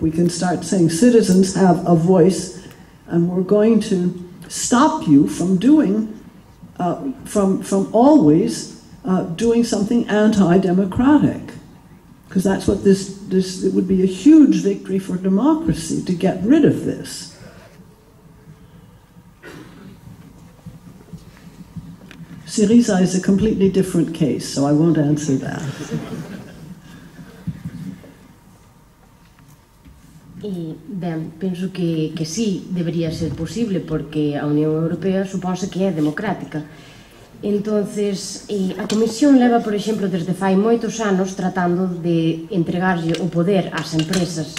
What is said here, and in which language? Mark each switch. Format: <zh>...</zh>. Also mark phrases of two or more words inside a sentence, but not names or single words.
<en>We can start saying citizens have a voice and we're going to stop you from doing, from always doing something anti-democratic. Because that's what it would be a huge victory for democracy to get rid of this. Syriza is a completely different case, so I won't answer that.</en> <gl>Ben, penso que sí, debería ser posible, porque a Unión Europea supónse que é democrática. Entonces, a Comisión leva, por exemplo, desde fai moitos anos tratando de entregarlle o poder ás empresas.</gl>